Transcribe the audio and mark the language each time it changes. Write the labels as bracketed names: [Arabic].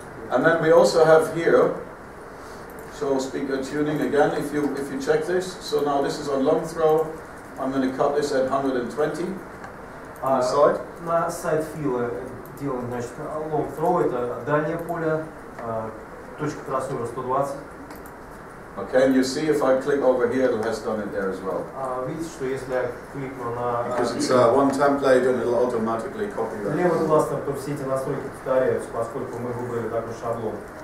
[English] And then we also have here, show speaker tuning again, if you check this. So now this is on long throw. I'm going to cut this at 120. On the side. [Russian] На сайт фила делаем, значит, long throw, это дальнее поле, точка кроссовера 120. [English] Okay, and you see if I click over here, it has done it there as well. [Russian] Видите, что если я кликну на [English] because it's one template and it'll automatically copy that. [Russian] левый кластер, то все эти настройки повторяются, поскольку мы выбрали такой шаблон.